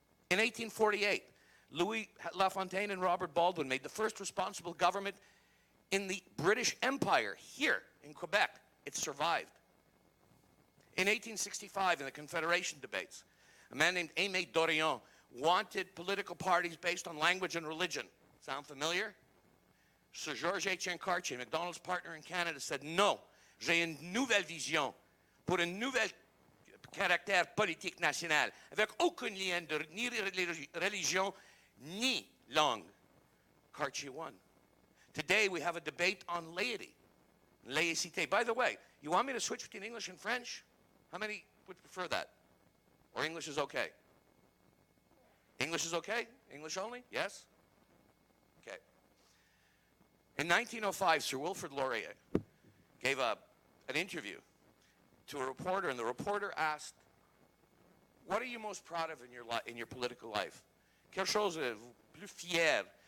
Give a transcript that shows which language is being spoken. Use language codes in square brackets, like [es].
[en] In 1848, Louis Lafontaine and Robert Baldwin made the first responsible government in the British Empire, here in Quebec. It survived. In 1865, in the Confederation debates, a man named Aimé Dorion wanted political parties based on language and religion. Sound familiar? Sir Georges Etienne Cartier, McDonald's partner in Canada, said, [fr] non, j'ai une nouvelle vision pour une nouvelle caractère politique national, avec aucun lien de ni religion, ni langue. [en] Cartier won. Today we have a debate on laity, laïcité. By the way, you want me to switch between English and French? How many would prefer that? Or English is okay? English is okay? English only? Yes? Okay. In 1905, Sir Wilfrid Laurier gave an interview to a reporter, and the reporter asked, what are you most proud of in your political life? [fr] Quelque chose de plus fier.